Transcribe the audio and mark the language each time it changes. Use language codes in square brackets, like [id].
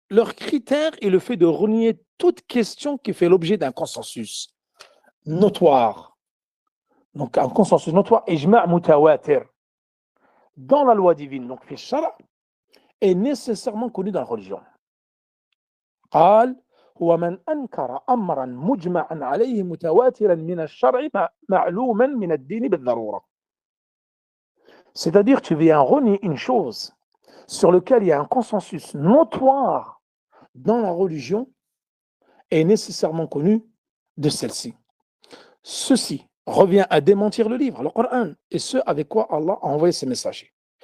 [fr] Leur critère est le fait de renier toute question qui fait l'objet d'un consensus notoire. Donc un consensus notoire, [ar] ijma' mutawatir, [fr] dans la loi divine, donc [ar] fi shara', [fr] est nécessairement connu dans la religion. [ar] قال هو من أنكر أمرا مجمعا عليه متواترا من الشرع معلوما من الدين بالضرورة. [fr] C'est-à-dire tu viens renier une chose sur laquelle il y a un consensus notoire dans la religion est nécessairement connu de celle-ci. Ceci revient à démentir le livre, le Coran, et ce avec quoi Allah a envoyé ses messagers.